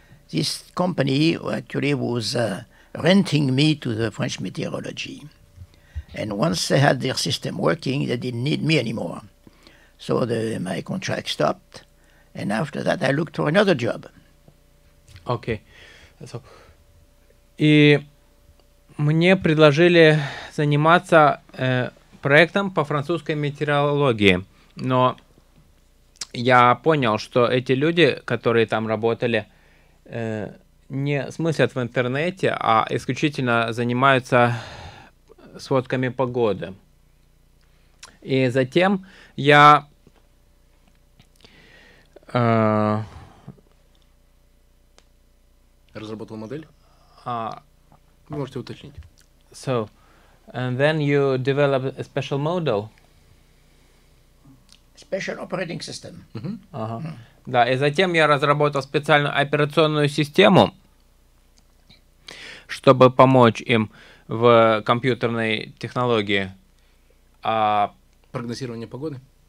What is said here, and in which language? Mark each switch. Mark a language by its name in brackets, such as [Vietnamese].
[English] This company actually was renting me to the French meteorology. And once they had their system working, they didn't need me anymore. So my contract stopped, and after that I looked for another job. Okay. [Russian] So, и мне предложили заниматься проектом по французской метеорологии, но я понял, что эти люди, которые там работали, не смыслят в интернете, а исключительно занимаются сводками погоды. И затем я разработал модель? Вы можете уточнить. [English] So, and then you develop a special model. Special operating system. [Russian] Ага. Да, и затем я разработал специальную операционную систему, чтобы помочь им в компьютерной технологии. Прогнозирование погоды?